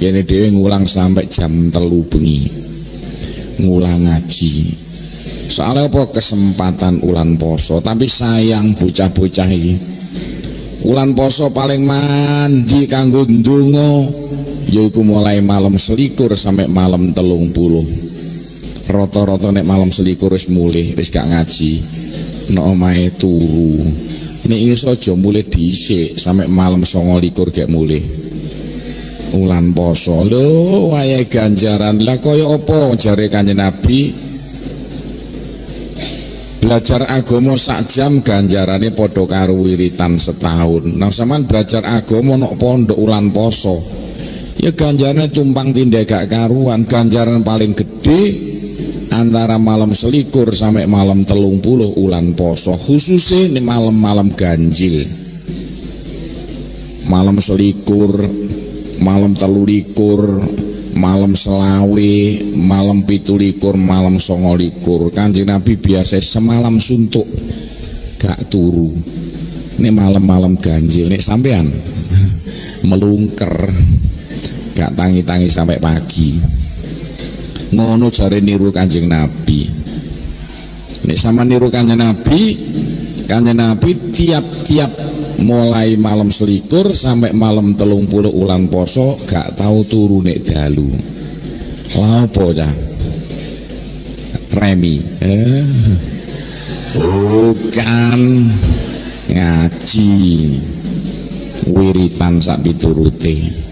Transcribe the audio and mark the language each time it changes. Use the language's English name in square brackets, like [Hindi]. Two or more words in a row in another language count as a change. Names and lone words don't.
[Javanese] Kene dhewe ngulang sampai jam 3 bengi. Ngulang ngaji. Soalnya apa kesempatan ulan poso, tapi sayang bocah-bocah iki. Ulan poso paling mandi kanggo ndonga yaiku mulai malam 21 sampai malam 30. Rata-rata nek malam 21 wis mulih, wis gak ngaji. Nek omahe turu. Nek iso aja mulih dhisik sampai malam 29 gak mulih. Ulan poso lho wayahe ganjaran. Lah kaya apa jare Kanjeng Nabi? Belajar agama sak jam ganjarane padha karo wiritan setahun. Nah sampean belajar agama nok pondok ulan poso ya ganjarane tumpang tindih gak karuan. Ganjaran paling gede antara malam 21 sampai malam 30 ulan poso, [Indonesian] khususnya ini malam-malam ganjil, [Javanese] malam 21, malam 23, malam selawe, malam 17, malam 29. Kanjeng Nabi biasa semalam suntuk gak turu. [Indonesian] Ini malam-malam ganjil nih [Javanese] sampean melungker gak tangi-tangi sampai pagi. Ngono jare niru Kanjeng Nabi. Nek sama niru Kanjeng Nabi tiap-tiap mulai malam 21 sampai malam 30 ulan poso gak tahu turu nek dalu. Lha apa ya? Remi. [Indonesian] Bukan ngaji. [Javanese] Wiritan sak piturute.